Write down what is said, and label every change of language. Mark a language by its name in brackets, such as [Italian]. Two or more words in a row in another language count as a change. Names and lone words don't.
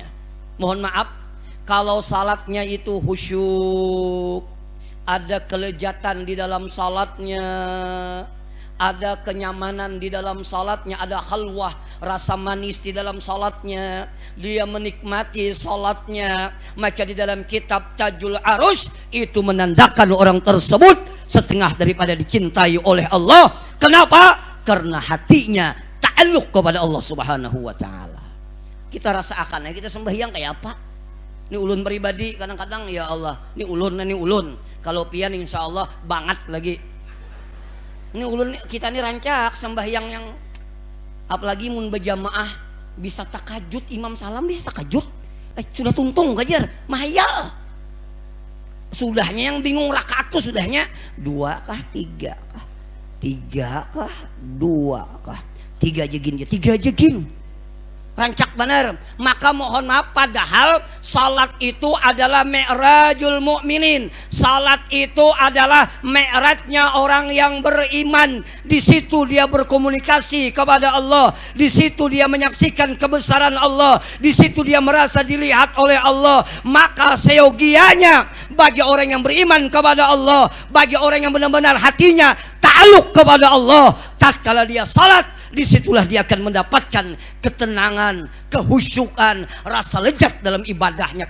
[Indonesian] Mohon maaf, kalau salatnya itu khusyuk, ada kelezatan di dalam salatnya, ada kenyamanan di dalam salatnya, ada khalwah, rasa manis di dalam salatnya, dia menikmati salatnya, maka di dalam kitab Tajul Arus itu menandakan orang tersebut setengah daripada dicintai oleh Allah. Kenapa? Karena hatinya ta'alluq kepada Allah [Arabic] سبحانه وتعالى. [Indonesian] Kita rasakan ya, kita sembahyang kayak apa? [Banjar] Ini ulun pribadi kadang-kadang ya Allah, ini ulun. Kalau pian [Arabic] إن شاء الله [Banjar] banget lagi. Ini ulun kita ini rancak sembahyang yang apalagi mun berjamaah bisa takajud, imam salam bisa takajud. Sudah tuntung kajar, mahayal. Sudahnya yang bingung rakaat tuh sudahnya 2 kah 3 kah? 3 kah 2 kah? 3 jegin. Rancak benar. [Indonesian] Maka mohon maaf, padahal salat itu adalah [Arabic] معراج المؤمنين. [Indonesian] Salat itu adalah mi'rajnya orang yang beriman. Di situ dia berkomunikasi kepada Allah. Di situ dia menyaksikan kebesaran Allah. Di situ dia merasa dilihat oleh Allah. Maka seyogianya bagi orang yang beriman kepada Allah, bagi orang yang benar-benar hatinya ta'alluq kepada Allah, tatkala dia salat, disitulah dia akan mendapatkan ketenangan, kehusyukan, rasa lezat dalam ibadahnya.